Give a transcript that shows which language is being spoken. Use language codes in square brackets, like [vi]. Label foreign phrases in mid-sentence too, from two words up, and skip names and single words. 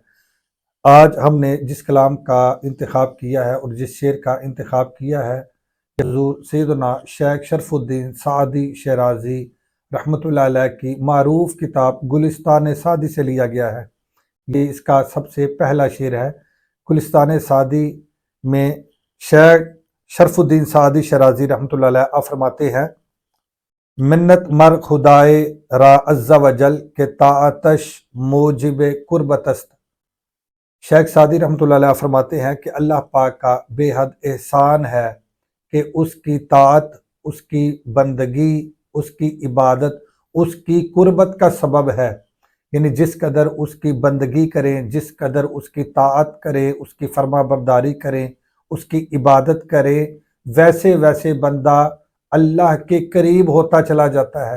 [ur] آج ہم نے جس کلام کا انتخاب کیا ہے اور جس شعر کا انتخاب کیا ہے، حضور سیدنا شیخ شرف الدین سعدی شیرازی [ar] رحمۃ اللہ علیہ [ur] کی معروف کتاب گلستان سعدی سے لیا گیا ہے۔ یہ اس کا سب سے پہلا شعر ہے۔ گلستان سعدی میں شیخ شرف الدین سعدی شیرازی [ar] رحمۃ اللہ علیہ [ur] فرماتے ہیں: [fa] منت مر خدائے را عز و جل کے طاعتش موجب قربت است۔ [ur] شیخ سعدی [ar] رحمۃ اللہ علیہ [ur] فرماتے ہیں کہ اللہ پاک کا بے حد احسان ہے کہ اس کی طاعت، اس کی بندگی، اس کی عبادت اس کی قربت کا سبب ہے۔ یعنی جس قدر اس کی بندگی کریں، جس قدر اس کی طاعت کریں، اس کی فرما برداری کریں، اس کی عبادت کرے، ویسے ویسے بندہ اللہ کے قریب ہوتا چلا جاتا ہے۔